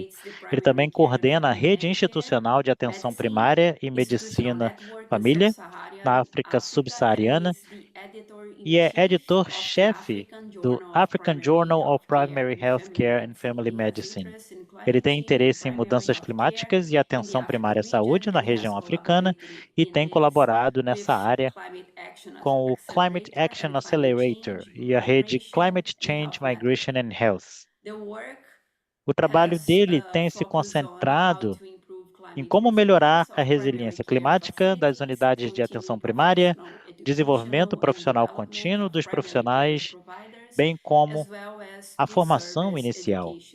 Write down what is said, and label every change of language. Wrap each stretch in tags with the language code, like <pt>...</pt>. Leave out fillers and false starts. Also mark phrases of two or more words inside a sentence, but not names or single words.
<pt>Ele também coordena a Rede Institucional de Atenção Primária e Medicina Família na África Subsaariana e é editor-chefe do African Journal of Primary Healthcare and Family Medicine. Ele tem interesse em mudanças climáticas e atenção primária à saúde na região africana e tem colaborado nessa área com o Climate Action Accelerator e a rede Climate Change, Migration and Health. O trabalho dele tem se concentrado em como melhorar a resiliência climática das unidades de atenção primária, desenvolvimento profissional contínuo dos profissionais, bem como a formação inicial.</pt>